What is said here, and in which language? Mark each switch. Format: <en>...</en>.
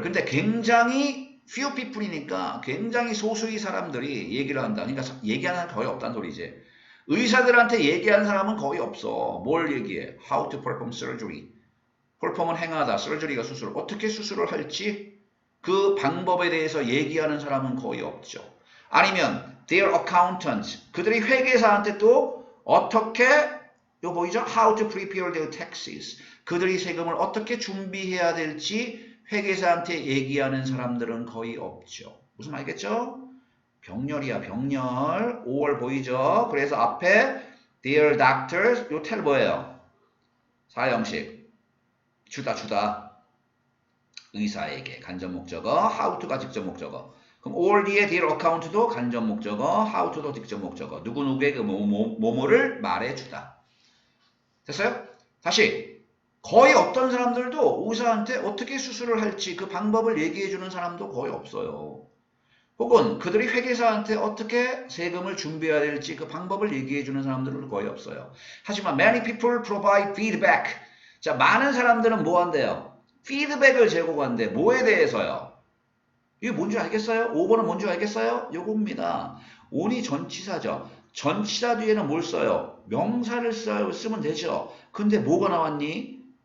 <ko>근데 굉장히</ko> <en>few people</en> <ko>이니까 굉장히 소수의 사람들이 얘기를 한다. 그러니까 얘기하는 사람 거의 없다는 소리지. 의사들한테 얘기하는 사람은 거의 없어.</ko> <en>뭘 얘기해? How to perform surgery.</en> <ko>perform은 행하다, surgery가 수술. 어떻게 수술을 할지 그 방법에 대해서 얘기하는 사람은 거의 없죠.</ko> <en>아니면 their accountants.</en> <ko>그들이 회계사한테 또 어떻게 이거 보이죠?</ko> <en>How to prepare their taxes.</en> <ko>그들이 세금을 어떻게 준비해야 될지 회계사한테 얘기하는 사람들은 거의 없죠. 무슨 말이겠죠? 병렬이야, 병렬. 5월 보이죠? 그래서 앞에</ko> <en>their doctors,</en> <ko>요 텔 뭐예요? 사형식. 주다. 의사에게 간접 목적어, how to가 직접 목적어. 그럼 all 뒤에</ko> <en>their account</en> <ko>도 간접 목적어, how to도 직접 목적어. 누구누구의 그 뭐뭐를 말해주다. 됐어요? 다시. 거의 어떤 사람들도 의사한테 어떻게 수술을 할지 그 방법을 얘기해주는 사람도 거의 없어요. 혹은 그들이 회계사한테 어떻게 세금을 준비해야 될지 그 방법을 얘기해주는 사람들은 거의 없어요. 하지만</ko> <en>many people provide feedback.</en> <ko>자, 많은 사람들은 뭐 한대요? 피드백을 제공한대. 뭐에 대해서요? 이게 뭔지 알겠어요? 5번은 뭔지 알겠어요? 요겁니다. on이 전치사죠. 전치사 뒤에는 뭘 써요? 명사를 쓰면 되죠. 근데 뭐가 나왔니?</ko>